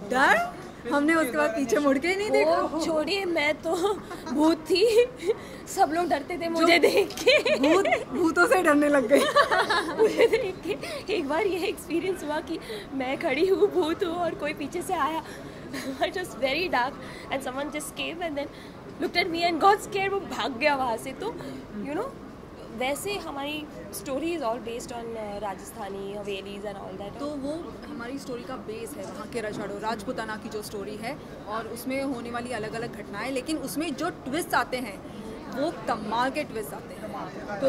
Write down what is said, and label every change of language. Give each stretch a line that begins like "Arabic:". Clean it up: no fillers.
Hindi: डर? हमने उसके बाद पीछे मुड़ के ही नहीं देखा। छोड़िए, मैं तो भूत थी, सब लोग डरते थे मुझे देख के। भूतों से डरने लग गए। मुझे देख के एक बार ये एक्सपीरियंस हुआ कि मैं खड़ी हूँ, भूत हूँ और कोई पीछे से आया।
English: It was very dark and someone just came and then looked at me and got scared.
Hindi: वो भाग गया वहाँ से।
English: तो you know
Hindi: वैसे हमारी
English: Story is all based on Rajasthani havelis and all that.
Hindi: तो वो हमारी स्टोरी का बेस है वहाँ के रजवाड़ों राजपूताना की जो स्टोरी है, और उसमें होने वाली अलग अलग घटनाएं, लेकिन उसमें जो ट्विस्ट आते हैं वो कमाल के ट्विस्ट आते हैं।